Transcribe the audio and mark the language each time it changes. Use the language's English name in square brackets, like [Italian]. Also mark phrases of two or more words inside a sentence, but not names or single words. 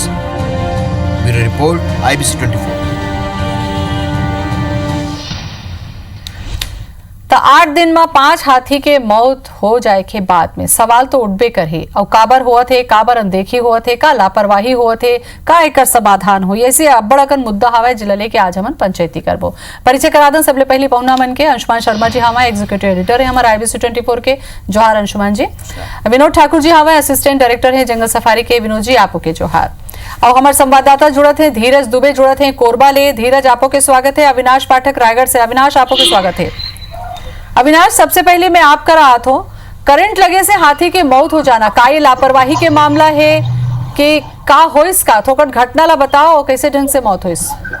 [English] Bureau report IBC 24। [Chhattisgarhi] तो 8 दिन में 5 हाथी के मौत हो जाए के बाद में सवाल तो उठबे करही और काबर हुआ थे, काबर अनदेखी हुआ थे, का लापरवाही हुआ थे, का एकर समाधान हुई, ऐसे अब्बड़ अकन मुद्दा हवा जिला लेके आज हमन पंचायती करबो। परिचय करा दें सबले पहले पहुना मन के अंशुमान शर्मा जी हमारे [English] executive editor [Chhattisgarhi] है हमारे IBC 24 के, जोहार अंशुमान जी। विनोद ठाकुर जी हमारे [English] assistant director [Chhattisgarhi] है जंगल सफारी के, विनोद जी आपो के जोहार। और हमारे संवाददाता जुड़त है धीरज दुबे जुड़त है कोरबा ले, धीरज आपो के स्वागत है। अविनाश पाठक रायगढ़ से, अविनाश आपो के स्वागत है। अविनाश, सबसे पहले मैं आपका राहत हो, करंट लगे से हाथी की मौत हो जाना का ये लापरवाही के मामला है कि का होइस का थोड़ा घटना ला बताओ, कैसे ढंग से मौत होइस?